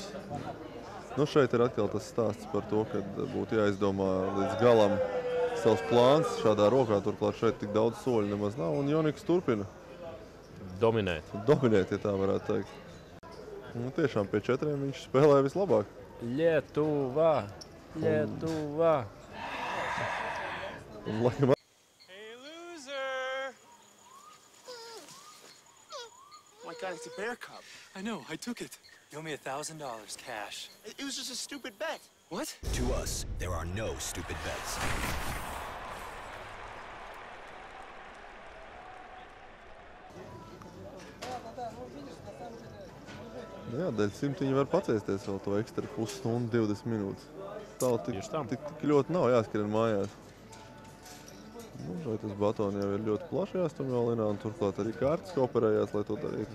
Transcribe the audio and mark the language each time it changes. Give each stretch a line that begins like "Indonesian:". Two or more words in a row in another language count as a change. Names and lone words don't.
Latvian: Nu, šeit ir atkal tas stāsts par to, ka būtu jāizdomā līdz galam savs plāns šādā rokā. Turklāt šeit tik daudz soļu nemaz nav. Un Joniks turpina dominēt, ja tā varētu teikt. Nu, tiešām pie 4 viņš spēlē vislabāk. Lietuva! Un, laikam,
English: Hey, loser! Oh my God, it's a bear cub. I know, I took it. You owe me $1,000 cash. It was just a stupid bet. What? To us, there are no stupid bets.
Latvian: jā, dēļ 100 viņi var paciesties vēl to ekstra pusstundu, 20 minūtes. Tā tik ļoti nav jāskrien mājās. Nu, vai tas batoni jau ir ļoti plaši jāstum jālinā, un turklāt arī kārtas kooperējās, lai to darītu.